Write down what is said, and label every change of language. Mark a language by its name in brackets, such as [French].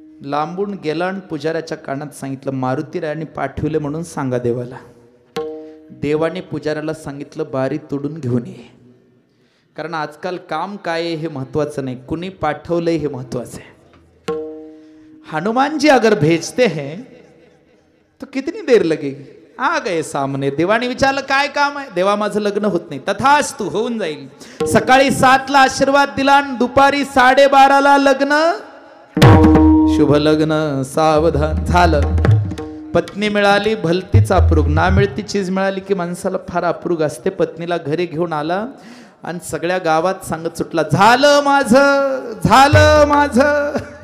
[Marathi] लांबून गेला आणि पुजाऱ्याच्या कानात सांगितलं, मारुतीरायांनी पाठवले म्हणून सांगा देवाला. देवाने पुजाऱ्याला सांगितलं, बारी तोडून घेऊन ये. कारण आजकाल काम काय आहे हे महत्वाचं नाही, कुणी पाठवलंय हे महत्वाचं आहे. [Hindi] हनुमान जी अगर भेजते हैं तो कितनी देर लगेगी. आ गए सामने. [Marathi] देवाने विचारलं काय काम आहे. देवा माझं लग्न होत नाही. तथास्तु, होऊन जाईल. सकाळी 7ला आशीर्वाद दिला आणि दुपारी 12:30ला लग्न. शुभ लग्न, सावधान झालं. पत्नी मिळाली, भलतीच अप्रूग. ना मिळती चीज मिळाली की माणसाला फार अप्रूग असते. पत्नीला घरी घेऊन आला आणि सगळ्या गावात सांगत सुटला, झालं माझं, झालं माझं.